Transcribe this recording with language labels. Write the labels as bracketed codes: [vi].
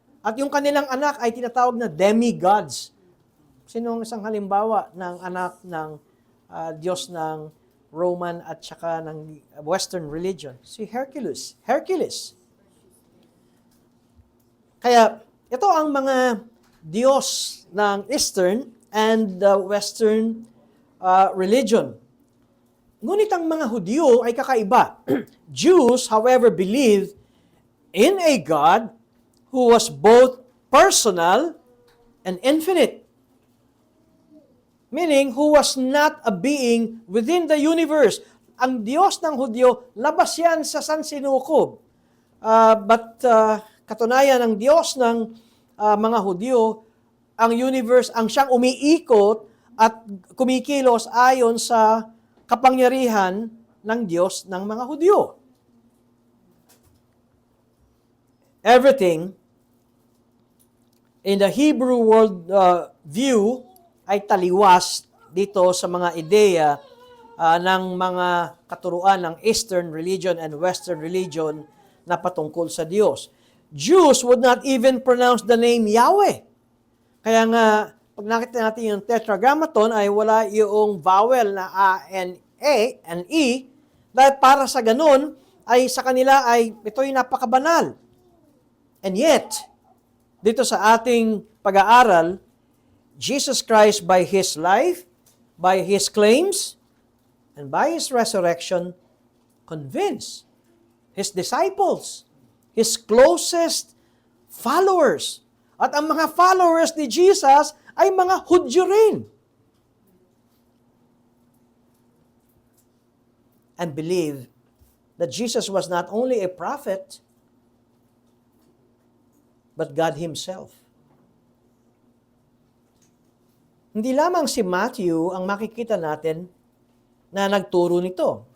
[tl] At yung kanilang anak ay tinatawag na demigods. Sinong isang halimbawa ng anak ng Diyos ng Roman at saka ng Western religion? Si Hercules. Kaya ito ang mga Diyos ng Eastern and Western religion. Ngunit ang mga Hudyo ay kakaiba. [en] Jews, however, believed in a God who was both personal and infinite. Meaning, who was not a being within the universe. [tl] Ang Diyos ng Hudyo, labas yan sa sansinukob. But katunayan, ang Diyos ng mga Hudyo, ang universe, ang siyang umiikot at kumikilos ayon sa kapangyarihan ng Diyos ng mga Hudyo. [en] Everything in the Hebrew world view [tl] ay taliwas dito sa mga ideya ng mga katuruan ng Eastern religion and Western religion na patungkol sa Diyos. [en] Jews would not even pronounce the name Yahweh. [tl] Kaya nga, pag nakita natin yung tetragrammaton ay wala yung vowel na A and E, dahil para sa ganun, ay sa kanila ay ito'y napakabanal. [en] And yet, [tl] dito sa ating pag-aaral, [en] Jesus Christ by His life, by His claims and by His resurrection, convince His disciples, His closest followers. [tl] At ang mga followers ni Jesus ay mga Hudyo rin. [en] And believe that Jesus was not only a prophet, but God Himself. [tl] Hindi lamang si Matthew ang makikita natin na nagturo nito.